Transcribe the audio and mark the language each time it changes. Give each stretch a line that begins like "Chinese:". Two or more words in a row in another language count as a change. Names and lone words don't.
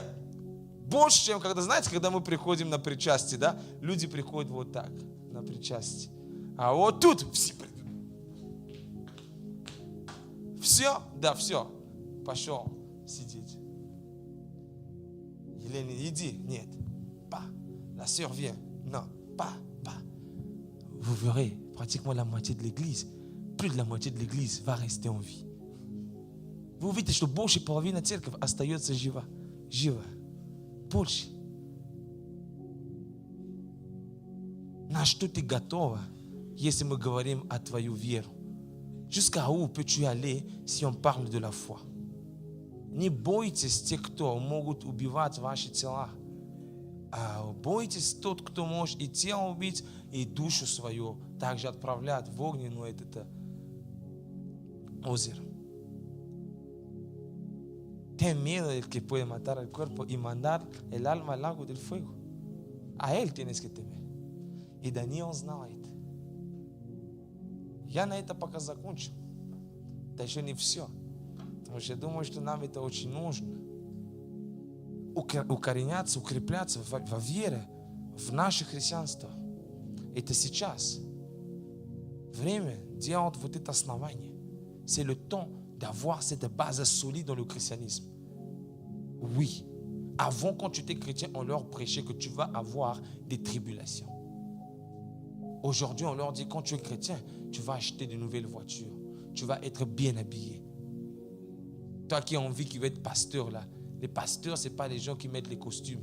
Russian: Больше, чем когда, знаете, когда мы приходим на причастие, да? Люди приходят вот так, на причастие. А вот тут все придут. Все? Да, все. Пошел сидеть. Елена, иди. Нет.
French: Pas. La sœur vient. Non. Pas. Vous verrez, pratiquement la moitié de l'église, plus de la moitié de l'église va rester en vie.
Russian: Вы увидите, что больше половины церкви остается жива. Больше. На что ты готова, если мы говорим о твою веру?
French: Jusqu'à où peux-tu aller si on parle de la foi?
Russian: Не бойтесь тех, кто могут убивать ваши тела. А бойтесь тот, кто может и тело убить, и душу свою также отправлять в огненное это озеро.
Spanish: Ten miedo del que puede matar el cuerpo y mandar el alma al lago del fuego. A él tienes que temer.
Russian: И Даниил знает. Я на это пока закончил. Это еще не все. Потому что я думаю, что нам это очень нужно. Укореняться, укрепляться во вере, в наше христианство. Это сейчас. Время делать вот это основание.
French: C'est le temps d'avoir cette base solide dans le christianisme. Oui. Avant, quand tu étais chrétien, on leur prêchait que tu vas avoir des tribulations. Aujourd'hui, on leur dit, quand tu es chrétien, tu vas acheter de nouvelles voitures. Tu vas être bien habillé. Toi qui as envie, qui veux être pasteur là, les pasteurs, ce n'est pas les gens qui mettent les costumes.